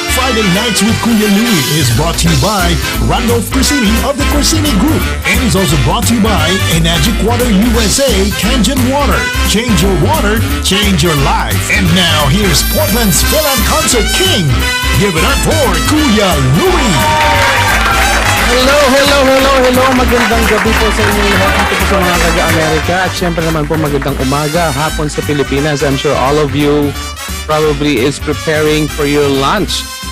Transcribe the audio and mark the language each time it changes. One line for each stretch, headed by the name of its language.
English: Friday Nights with Kuya Louie is brought to you by Randolph Corsini of the Corsini Group and is also brought to you by Enagic Water USA Kangen Water. Change your water, change your life. And now here's Portland's Film Concert King. Give it up for Kuya Louie. Hello.
Filipino: Magandang gabi po sa inyo lahat dito po sa mga taga-Amerika. At syempre naman po magandang umaga, hapon sa Pilipinas.
English: I'm sure all of you probably is preparing for your lunch.